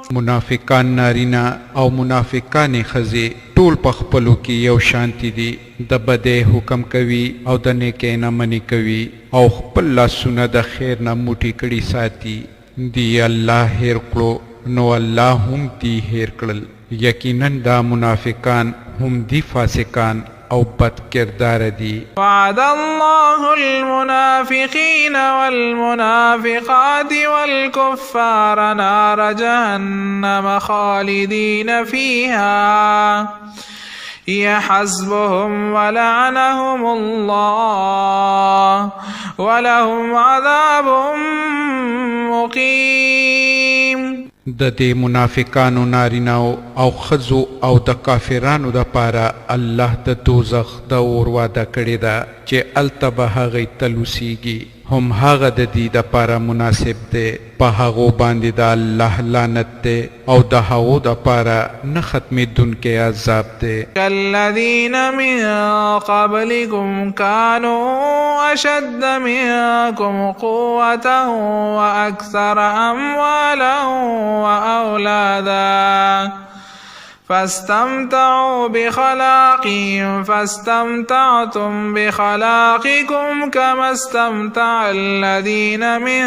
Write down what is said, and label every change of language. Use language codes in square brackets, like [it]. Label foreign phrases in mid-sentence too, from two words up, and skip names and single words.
[ps] منافقان نارینا او منافقان ښځې ټول په خپلو کې یو شانتي دي. د بدۍ حکم کوي او د نیکۍ نه منې کوي او خپل لاسونه د خیر نه موټي کړي ساتي. دی الله هیر کړو نو الله هم دی هیر کړل. یقینا دا منافقان هم دی فاسقان او بد کردار دی. [ar] وعد الله المنافقين والمنافقات والكفار نار جهنم خالدين فيها هي حسبهم ولعنهم الله ولهم عذاب مقيم. [ps] د دې منافقانو ناریناو او ښځو او د کافرانو دپاره الله د دوزخ د اور واده کړې ده چې هلته به هغوی تل اوسیږي. هم هغه د دې دپاره مناسب دی. په هغو باندې د الله لعنت دی او د هغو دپاره نه ختمېدونکی عذاب دی. [ar] كالذين من قبلكم كانوا أشد منكم قوة وأكثر أموالا وأولادا فاستمتعوا بخلاقهم فاستمتعتم بخلاقكم كما استمتع الذين